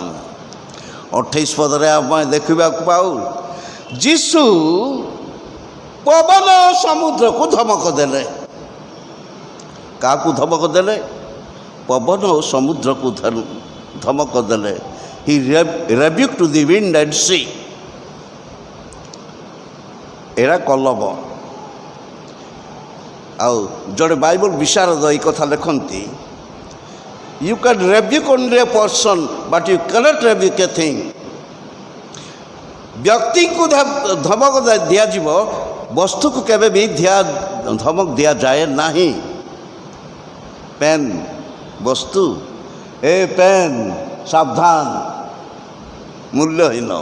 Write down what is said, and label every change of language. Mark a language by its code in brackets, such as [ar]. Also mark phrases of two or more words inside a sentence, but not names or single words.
[or] 28 ପଦରେ ଆମେ ଦେଖିବାକୁ ପାଉ, ଯୀଶୁ ପବନ ସମୁଦ୍ରକୁ ଧମକ ଦେଲେ। କାହାକୁ ଧମକ ଦେଲେ? ପବନ ଓ ସମୁଦ୍ରକୁ ଧମକ ଦେଲେ। [en] ହି rebuked to the wind and sea। [or] ଏରା କଲମ। ଆଉ ଜଣେ ବାଇବଲ ବିଶାରଦ ଏହି କଥା ଲେଖନ୍ତି, [en] you can rebuke only a person but you cannot rebuke a thing। [or] ବ୍ୟକ୍ତିଙ୍କୁ ଧମକ ଦିଆଯିବ, ବସ୍ତୁକୁ କେବେ ବି ଧମକ ଦିଆଯାଏ ନାହିଁ। ପେନ୍ ବସ୍ତୁ, ଏ ପେନ୍ ସାବଧାନ, ମୂଲ୍ୟହୀନ।